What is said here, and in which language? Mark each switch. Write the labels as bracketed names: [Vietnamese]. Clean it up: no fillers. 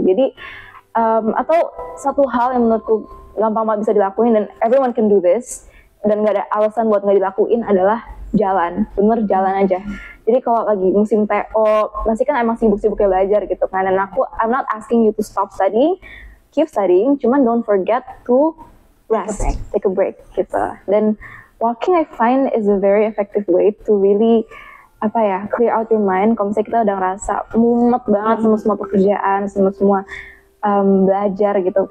[Indonesian] Jadi atau satu hal yang menurutku gampang banget bisa dilakuin dan [English] everyone can do this [Indonesian] dan nggak ada alasan buat nggak dilakuin adalah jalan. Bener, jalan aja. Jadi kalau lagi musim TO, masih kan emang sibuk-sibuknya belajar gitu kan. Dan [English] I'm not asking you to stop studying, keep studying, [Indonesian] cuman [English] don't forget to rest, take a break [Indonesian] gitu. Dan [English] walking I find is a very effective way to really clear out your mind. [Indonesian] Kalau misalnya kita udah ngerasa mumet banget sama semua pekerjaan, semua belajar gitu.